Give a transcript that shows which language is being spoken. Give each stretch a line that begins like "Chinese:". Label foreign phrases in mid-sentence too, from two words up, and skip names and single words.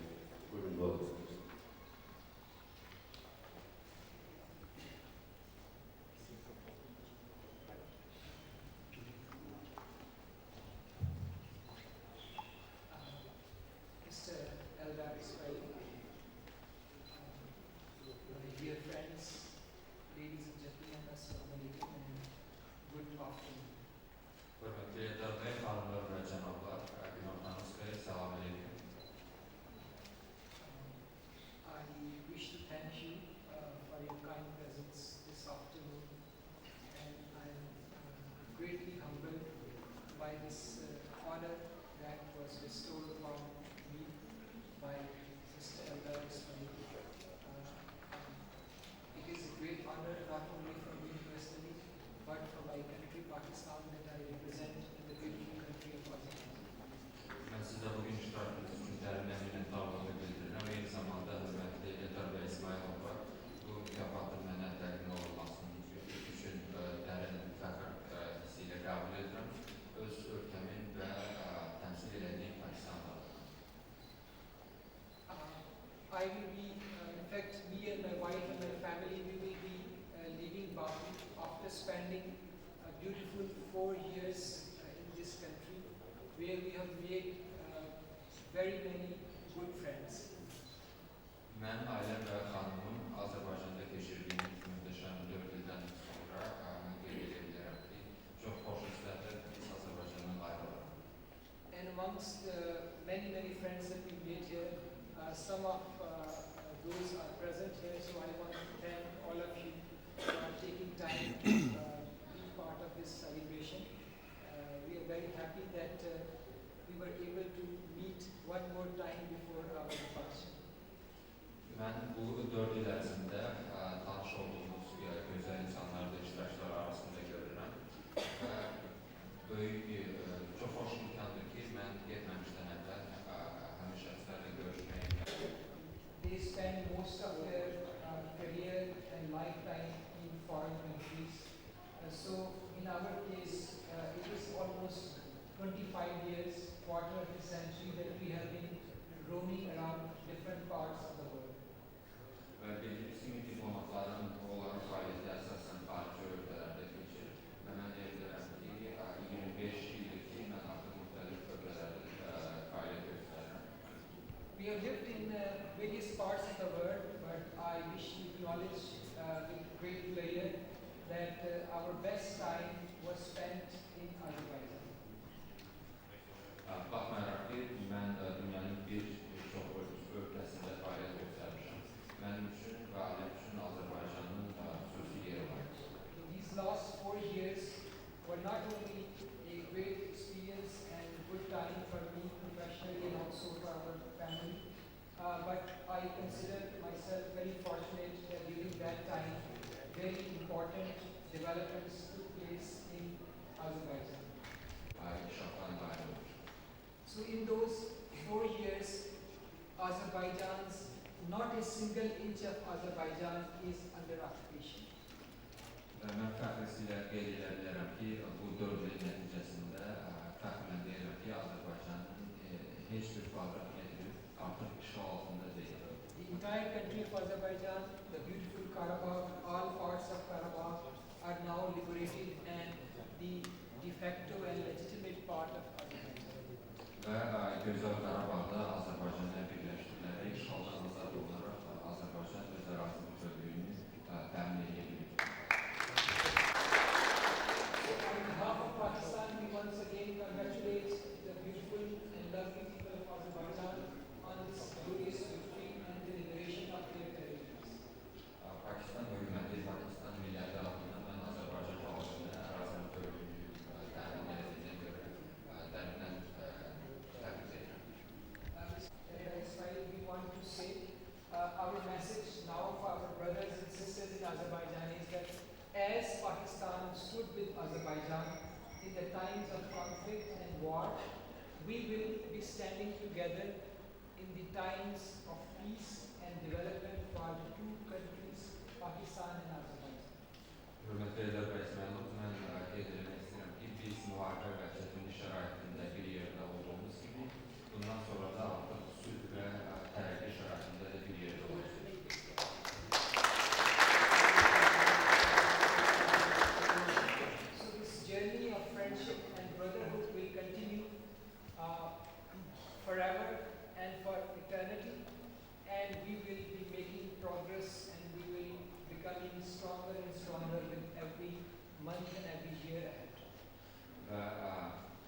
Azerbaijani: Buyurun Bilal.
English: Mr. Eldar Ismail, my dear friends, ladies and gentlemen,
Arabic: السلام عليكم
English: and good afternoon.
Azerbaijani: Hürmetli Eldar Bey, hanımlar ve cenablar, Günortanız Bey,
Arabic: السلام عليكم.
English: I wish to thank you for your kind presence this afternoon, and I'm greatly humbled by this honor that was bestowed upon me by Mr. Eldar Ismail. It is a great honor honor not only for me personally, but for my country Pakistan that I represent in the beautiful country of Azerbaijan.
Azerbaijani: Ben size bugün iştirakınız için derinden minnettarlığımı bildirirəm. Eyni zamanda hörmətli Eldar və İsmail oğlu bu mükafatın mənə təqdim olunmasının üçün dərin fəxr hissi ilə qəbul edirəm. Öz ölkəmin və təmsil edildiyim Pakistan'da.
English: I will be, in fact, me and my wife and my family, we will be leaving Baku after spending a beautiful 4 years in this country, where we have made very many good friends.
Azerbaijani: Mən ailəm və xanımım Azərbaycanda keçirdiyimiz möhtəşəm 4 ildən sonra qeyd edə bilərəm ki, çox xoş hisslərlə biz Azərbaycandan ayrılırıq.
English: And amongst the many friends that we made here, some of those are present here, so I want to thank all of you for taking time to be part of this celebration. We are very happy that we were able to meet one more time before our departure.
Azerbaijani: Mən bu 4 il ərzində tanış olduğumuz gözəl insanları da iştirakçılar arasında görürəm və böyük çox xoş imkandır ki, mən getməmişdən əvvəl həmin şəxslərlə görüşməyə
English: They spend most of their career and lifetime in foreign countries. So in our case, it is almost 25 years, quarter of a century that we have been roaming around different parts of the world.
Azerbaijani: və bildiyimiz kimi diplomatların onların fəaliyyəti əsasən xarici ölkələrdə keçir və mən deyə bilərəm ki, 25 ildir ki, mən artıq müxtəlif ölkələrdə fəaliyyət göstərirəm.
English: We have lived in various parts of the world, but I wish to acknowledge with great pleasure that our best time was spent in Azerbaijan.
Azerbaijani: Baxmayaraq ki, mən dünyanın bir çox ölkəsində fəaliyyət göstərmişəm. Mənim üçün və ailəm üçün Azərbaycanın xüsusi yeri var.
English: These last 4 years were not only a great experience and good time for me professionally and also for our family, but I consider myself very fortunate that during that time, very important developments took place in Azerbaijan.
Azerbaijani: İnşaatların daim olur.
English: So in those 4 years, Azerbaijan's, not a single inch of Azerbaijan is under occupation.
Azerbaijani: Və mən fəxrisilə qeyd edə bilərəm ki, bu 4 il nəticəsində fəxrlə deyirəm ki, Azərbaycanın heç bir kvadrat metri artıq işğal altında deyil.
English: The entire country of Azerbaijan, the beautiful Karabakh, all parts of Karabakh are now liberated and the
Latin: de facto
English: and legitimate part of Azerbaijan.
Azerbaijani: Və gözəl Qarabağda Azərbaycanla birləşdirilərək işğaldan azad olunaraq Azərbaycan öz ərazi bütövlüyünü təmin edə bilir.
English: On behalf of Pakistan, we once again congratulate the beautiful and lovely people of Azerbaijan on this glorious victory and the liberation of their territories.
Azerbaijani: Pakistan hökuməti, Pakistan milləti adına mən Azərbaycan xalqının ərazi bütövlüyünü təmin edildiyinə görə dərindən təbrik edirəm.
English: Ismail, we want to say our message now for our brothers and sisters in Azerbaijan is that as Pakistan stood with Azerbaijan in the times of conflict and war, we will be standing together in the times of peace and development for the two countries, Pakistan and Azerbaijan.
Azerbaijani: Hörmətli Eldar bəy İsmailov, mən qeyd etmək istəyirəm ki, biz müharibə və çətinlik şəraitində bir yerdə olduğumuz kimi, bundan sonra da artıq sülh və tərəqqi şəraitində də bir yerdə olacağıq.
English: So this journey of friendship and brotherhood will continue forever and for eternity, and we will be making progress and we will be becoming stronger and stronger with every month and every year ahead.